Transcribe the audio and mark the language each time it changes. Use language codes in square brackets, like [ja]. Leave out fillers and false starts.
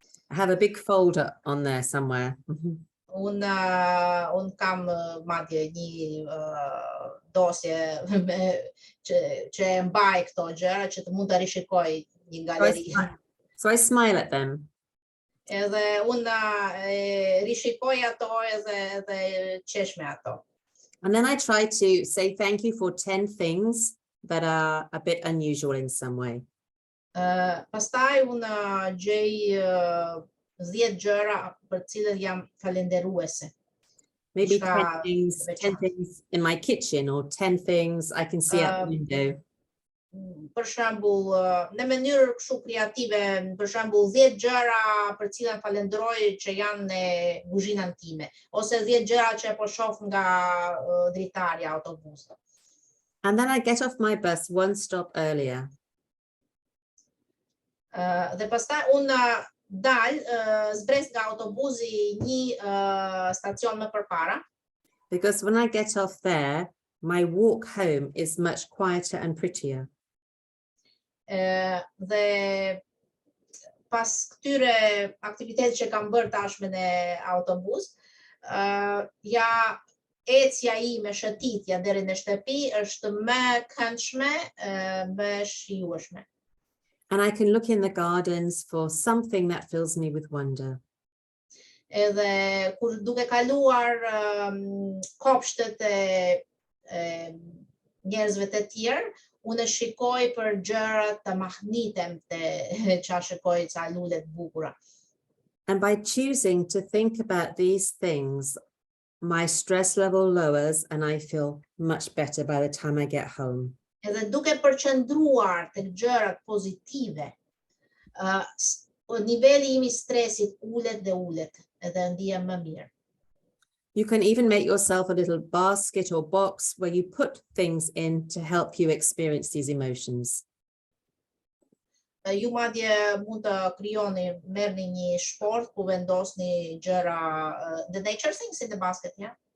[en] I have a big folder on there somewhere. [sq] Un kam madje një dosje që e mbaj këto gjëra që të mund ta rishikoj një galeri. [en] So I smile at them. [sq] Edhe un rishikoj ato edhe qesh me ato. [en] And then I try to say thank you for 10 things that are a bit unusual in some way. [sq] Pastaj un gjej 10 gjëra për cilët jam falenderuese. [en] Maybe 10 things in my kitchen or 10 things I can see out the window. [sq] Për shembull, në mënyrë kështu kreative, për shembull 10 gjëra për cilat falenderoj që janë në kuzhinën time, ose 10 gjëra që po shoh nga dritarja e autobusit. [en] And then I get off my bus one stop earlier. [sq] Dhe pastaj unë dal, zbres nga autobusi një stacion më përpara. [en] Because when I get off there, my walk home is much quieter and prettier. [sq] Dhe pas këtyre aktivitetet që kam bërë tashme në autobus, ja ecja ime, shëtitja deri në shtëpi është më këndshme, më shijueshme. [en] And I can look in the gardens for something that fills me with wonder. [sq] Edhe kur duke kaluar kopshtet e njerëzve të tjerë, unë shikoj për gjëra të mahnitem të qa shikoj ca lule të bukura. [en] And by choosing to think about these things, my stress level lowers and I feel much better by the time I get home. [sq] Edhe duke përqendruar tek gjërat pozitive, niveli im I stresit ulet dhe ulet, edhe ndihem më mirë. [en] You can even make yourself a little basket or box where you put things in to help you experience these emotions. [sq] ju madje mund të krijoni, merrni një shport ku vendosni gjëra, [en] the nature things in the basket, yeah?